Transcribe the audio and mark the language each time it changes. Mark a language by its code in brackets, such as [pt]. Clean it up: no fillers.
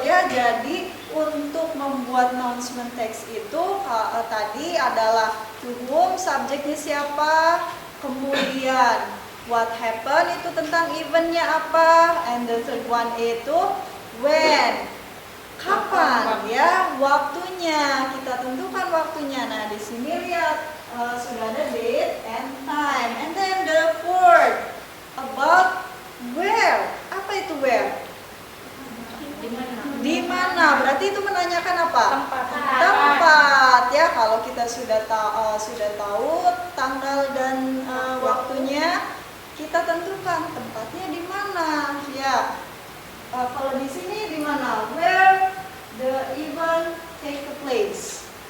[id] Ya, jadi untuk membuat announcement text itu tadi adalah [en] to whom, [id] subjeknya siapa, kemudian [en] what happened [id] itu tentang eventnya apa, [en] and the third one [id] itu [en] when, [id] kapan ya, waktunya, kita tentukan waktunya. Nah, di sini lihat sudah ada date and time. [en] And then the fourth about where. [id] Apa itu [en] where? [id] Di mana? Berarti itu menanyakan apa? Tempat ya. Kalau kita sudah tahu tanggal dan waktunya, kita tentukan tempatnya di mana ya. Kalau di sini di mana? [en] Where the event take place.